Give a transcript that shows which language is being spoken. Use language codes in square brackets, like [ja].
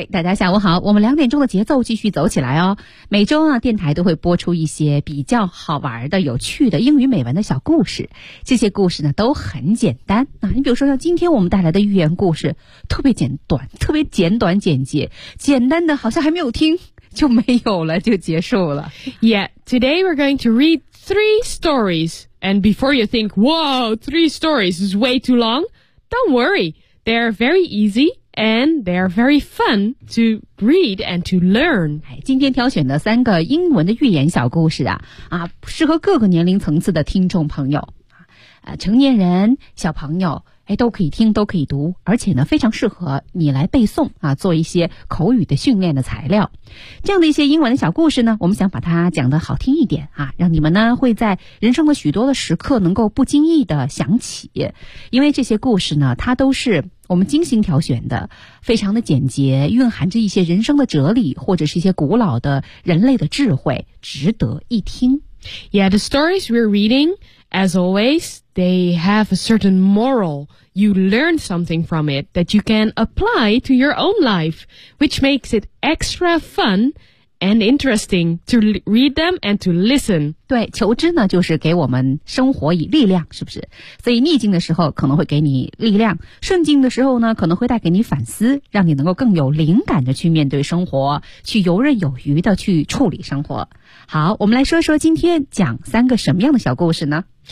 [zh] 大家下午好，我们两点钟的节奏继续走起来哦。每周啊，电台都会播出一些比较好玩的、有趣的英语美文的小故事，这些故事呢都很简单。你比如说像今天我们带来的寓言故事，特别简短，特别简短简简单的好像还没有听就没有了，就结束了。 [en] Yeah, today we're going to read three stories. And before you think, whoa, three stories is way too long, don't worry, they're very easy and they're very fun to read and to learn. [zh] 今天挑选的三个英文的寓言小故事 适合各个年龄层次的听众朋友、成年人、小朋友都可以听，都可以读，而且呢非常适合你来背诵啊，做一些口语的训练的材料。这样的一些英文的小故事呢，我们想把它讲得好听一点啊，让你们呢会在人生的许多的时刻能够不经意的想起。因为这些故事呢，它都是我们精心挑选的，非常的简洁，蕴含着一些人生的哲理，或者是一些古老的人类的智慧，值得一听。 [en] Yeah, the stories we're reading, as always, they have a certain moral. You learn something from it that you can apply to your own life, which makes it extra fun and interesting to read them and to listen. [zh] 对，求知呢，就是给我们生活以力量，是不是？所以逆境的时候可能会给你力量，顺境的时候呢，可能会带给你反思，让你能够更有灵感的去面对生活，去游刃有余的去处理生活。好，我们来说说今天讲三个什么样的小故事呢？